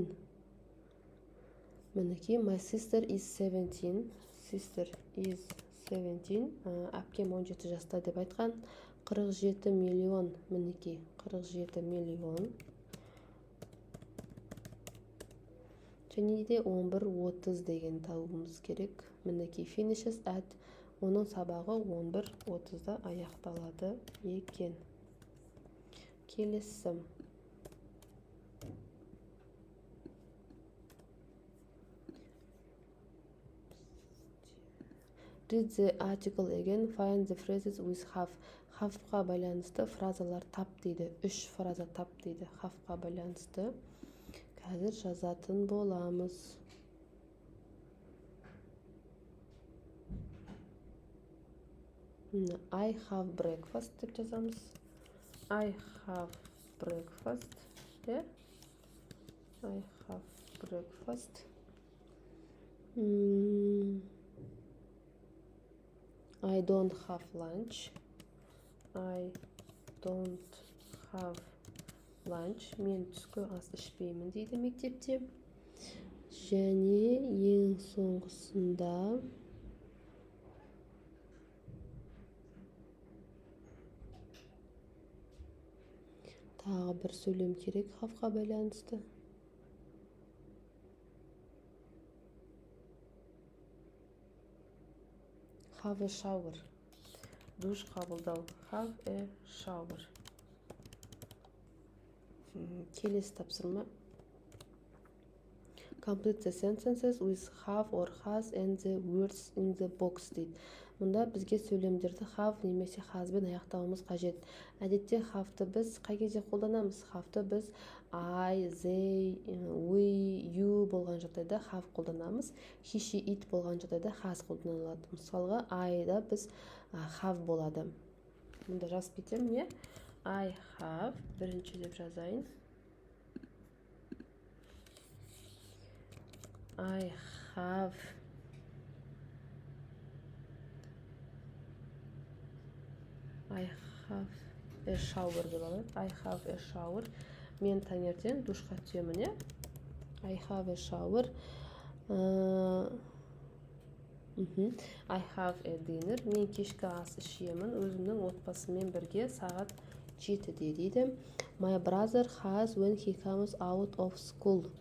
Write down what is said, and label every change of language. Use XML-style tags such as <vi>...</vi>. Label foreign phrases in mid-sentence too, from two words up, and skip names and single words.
<en>Мінекей my sister is 17. Sister is 17.</en> <kk>Әпкем 17 жаста деп айтқан. 47 миллион. Мінекей 47 миллион. Және де 11:30 деген табуымыз керек.</kk> <en>Мінекей finishes at.</en> <kk>Оның сабағы 11:30-да аяқталады екен. Келесі.</kk> <en>Read the article again. Find the phrases with have.</en> <kk>Have-қа байланысты фразалар тап дейді. 3 фраза тап дейді. Have-қа байланысты. Қазір жазатын боламыз.</kk> <en>I have breakfast</en> <kk>деп жазамыз.</kk> <en>I have breakfast. I have breakfast. I don't have lunch. I don't have lunch.</en> <kk>Мен түскі ас ішпеймін дейді мектепте. Және ең соңғысында тағы бір сөйлем керек have-қа байланысты.</kk> <en>Have a shower.</en> <kk>Душ қабылдау.</kk> <en>Have a shower.</en> <kk>Келесі тапсырма.</kk> <en>Complete the sentences with have or has and the words in the box дейді.</en> <kk>Мұнда бізге сөйлемдерді have немесе has-бен аяқтауымыз қажет. Әдетте have-ты біз қай кезде қолданамыз? Have-ты біз</kk> <en>I, they, we, you</en> <kk>болған жағдайда have қолданамыз.</kk> <en>He, she, it</en> <kk>болған жағдайда has қолданылады. Мысалға I-да біз have болады. Мұнда жазып кетемін, не?</kk> <en>I have,</en> <kk>бірінші деп жазайын.</kk> <en>I have a shower</en> <kk>деп алайық.</kk> <en>I have a shower.</en> <kk>Мен таңертең душқа түсемін, не?</kk> <en>I have a shower. I have a dinner.</en> <kk>Мен кешкі ас ішемін. Өзімнің отбасыммен бірге сағат 7-де дейді.</kk> <en>My brother has when he comes out of school.</en>